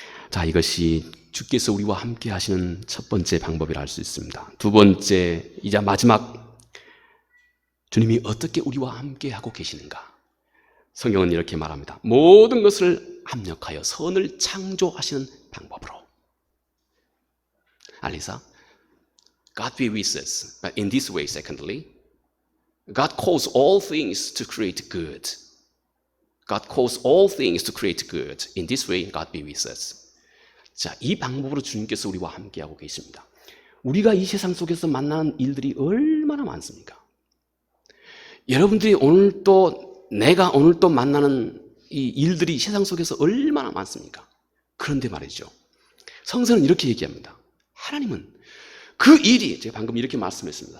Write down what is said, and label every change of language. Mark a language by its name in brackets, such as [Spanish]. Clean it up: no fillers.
[Korean] 자, 이것이 주께서 우리와 함께 하시는 첫 번째 방법이라 할 수 있습니다. 두 번째, 이제 마지막, 주님이 어떻게 우리와 함께 하고 계시는가? 성경은 이렇게 말합니다. 모든 것을 합력하여 선을 창조하시는 방법으로. [English] 알리사, God be with us. But in this way, secondly, God calls all things to create good. God calls all things to create good. In this way, God be with us. [Korean] 자, 이 방법으로 주님께서 우리와 함께하고 계십니다. 우리가 이 세상 속에서 만나는 일들이 얼마나 많습니까? 여러분들이 오늘 또 내가 오늘 또 만나는 이 일들이 세상 속에서 얼마나 많습니까? 그런데 말이죠, 성서는 이렇게 얘기합니다. 하나님은 그 일이, 제가 방금 이렇게 말씀했습니다.